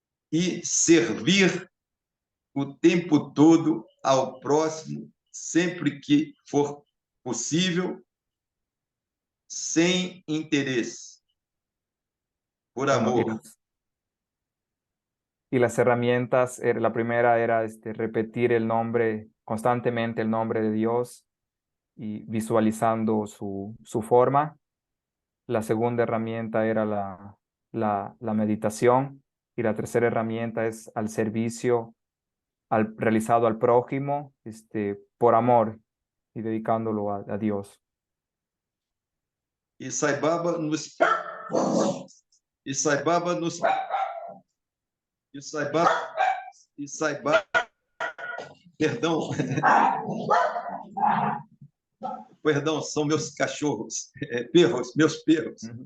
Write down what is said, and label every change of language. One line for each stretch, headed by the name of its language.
Portuguese: E servir o tempo todo ao próximo, sempre que for possível, sem interesse, por
Spanish: bueno,
Portuguese: amor.
Spanish: y las herramientas, la primera era repetir constantemente el nombre de Dios y visualizando su forma. La segunda herramienta era la meditación, y la tercera herramienta es al servicio realizado al prójimo, por amor y dedicándolo a Dios.
Portuguese: E Sai Baba nos e Sai Baba nos e Sai Baba e Sai Baba, perdão, perdão, são meus cachorros, perros, meus perros.